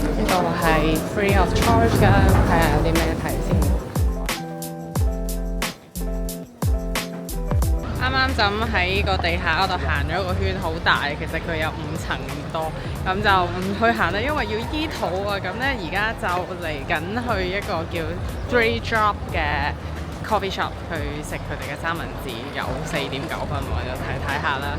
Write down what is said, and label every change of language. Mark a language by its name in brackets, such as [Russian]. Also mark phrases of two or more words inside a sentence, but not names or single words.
[Cantonese] 度係 [English] free of charge [Cantonese] 㗎，睇下有啲咩睇先。啱啱就咁喺個地下嗰度行咗個圈，好大，其實佢有5層咁多，咁就唔去行啦，因為要醫肚啊。咁咧而家就嚟緊去一個叫 Three Drop 嘅 [English] coffee shop [Cantonese] 去食佢哋嘅三文治，有4.9分喎，就睇下啦。